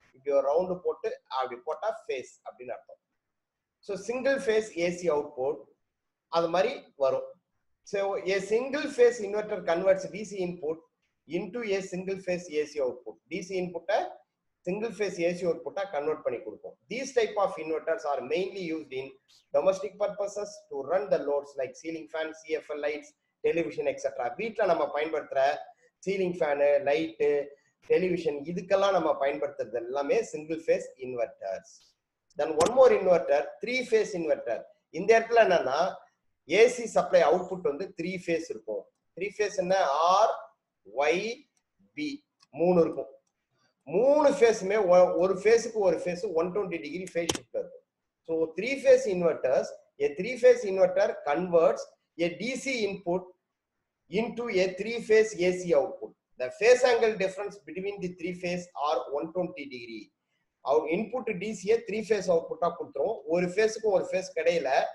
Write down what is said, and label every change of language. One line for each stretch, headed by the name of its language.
Tamil: இப்படி ஒரு ரவுண்டு போட்டு அப்படி போட்டா ஃபேஸ் அப்படின்னு அர்த்தம். So single phase AC output அது மாதிரி வரும்.
English: So a single phase inverter converts DC input into a single phase AC output.
Tamil: DC இன்புட்டை single phase AC output convert பண்ணி கொடுப்போம்.
English: These type of inverters are mainly used in domestic purposes to run the loads like ceiling fan, CFL lights, television etc.
Tamil: வீட்ல நம்ம பயன்படுத்துற ceiling fan, light, television இதுக்கெல்லாம் நம்ம பயன்படுத்துறது எல்லாமே single phase inverters.
English: Then one more inverter, 3 phase inverter.
Tamil: இந்த இடத்துல என்னன்னா AC supply output வந்து 3 phase இருக்கும். 3 phase என்ன? R, Y, B மூணு இருக்கும். மூணு ஃபேஸுமே ஒரு ஃபேஸுக்கு ஒரு ஃபேஸ் 120 டிகிரி ஃபேஸ் ஷிஃப்ட் இருக்கும்.
English: So 3 phase inverters, a 3 phase inverter converts a DC input into a 3 phase AC output. The phase angle difference between the 3 phase are 120 degree. Our input DC 3 phase output
Tamil: கொடுத்துரும். ஒரு ஃபேஸுக்கும் ஒரு face கிடையில